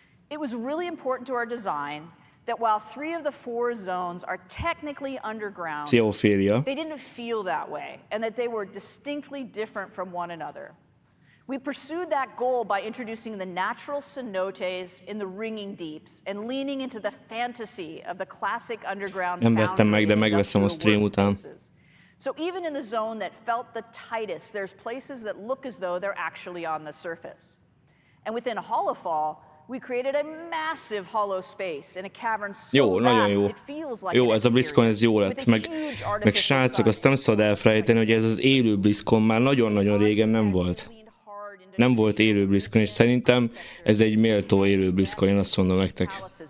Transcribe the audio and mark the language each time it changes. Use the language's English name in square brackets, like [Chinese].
[English] It was really important to our design that while 3 of the 4 zones are technically underground, they didn't feel that way, and that they were distinctly different from one another. We pursued that goal by introducing the natural cenotes in the ringing deeps and leaning into the fantasy of the classic underground [Hungarian] Nem vettem meg, de megveszem a stream után. [English] So even in the zone that felt the tightest, there's places that look as though they're actually on the surface. And within Hollowfall, we created a massive hollow space in a cavern so vast it feels like [Hungarian] jó, ez a BlizzCon ez jó lett. Meg srácok, azt nem szabad elfelejteni, hogy ez az élő BlizzCon már nagyon-nagyon régen nem volt. Nem volt élő BlizzCon, és szerintem ez egy méltó élő BlizzCon, én azt mondom nektek.